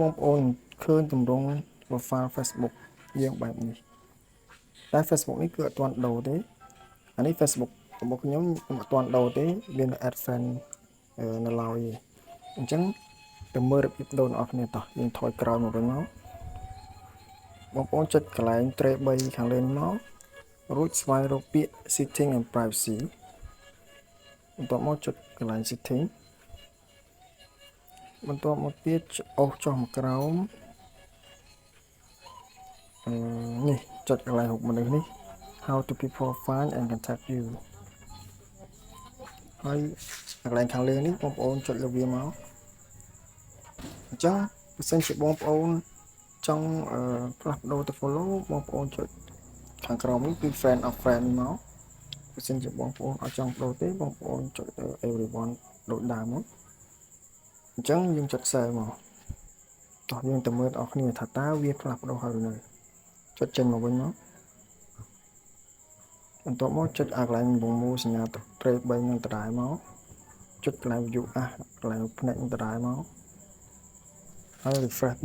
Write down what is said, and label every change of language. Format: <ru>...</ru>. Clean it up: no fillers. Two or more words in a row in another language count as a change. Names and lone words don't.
<km>បងប្អូនឃើញទម្រង់ profile Facebook យើងបែបនេះតែ Facebook នេះគឺអត់ទាន់ដូរទេអានេះ Facebook របស់ខ្ញុំអត់ទាន់ដូរទេមាន</km> <en>add friend</en> <km>នៅឡើយអញ្ចឹងទៅមើលរបៀបដូររបស់គ្នាតោះយើងថយក្រោយមកវិញមកបងប្អូនចុចកន្លែងត្រេ3ខាងលើនេះមករួចស្វែងរកពាក្យ</km> <en>setting and privacy</en> <km>បន្ទាប់មកចុចកន្លែង setting បន្ទាប់មកទៀតអូសចុះមកក្រោមនេះចុចកន្លែងរូបមនុស្សនេះ</km> <en>how to people find and contact you</en> <km>ហើ យកន្លែងខាងលើនេះបងប្អូនចុចលើវាមកអញ្ចឹងបើសិនជាបងប្អូនចង់ផ្លាស់ប្ដូរទៅ follow បងប្អូនចុចខាងក្រោមនេះគឺ</km> <en>friend of friend</en> <km>មកបើសិនជាបងប្អូនអត់ចង់ប្ដូរទេបងប្អូនចុចទៅ everyone ដូចដើមមកអញ្ចឹងយើងចុច save មកតោះយើងទៅមើលអស់គ្នាថាតើវាផ្លាស់ប្ដូរហើយឬនៅចុចចេញមកវិញមក បន្ទាប់មកចុចកន្លែងវងមូលសញ្ញាត្រេក3នឹងដដែលមកចុចកន្លែង</km> <en>view as</en> <km>កន្លែងភ្នែកនឹងដដែលមកហើយ refresh ពី</km>